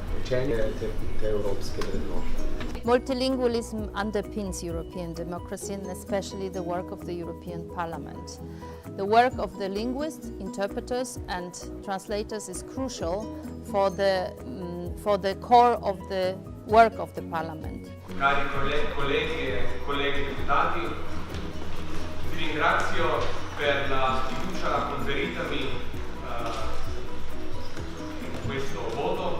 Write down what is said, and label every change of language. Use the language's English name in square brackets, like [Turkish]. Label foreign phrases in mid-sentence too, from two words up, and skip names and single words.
[Slovenian] učenje te evropske vrednote. [English] Multilingualism underpins European democracy and especially the work of the European Parliament. The work of the linguists, interpreters and translators is crucial for the core of the work of the Parliament. [Italian] Cari colleghi e colleghi deputati, vi ringrazio per la fiducia conferitami in questo voto.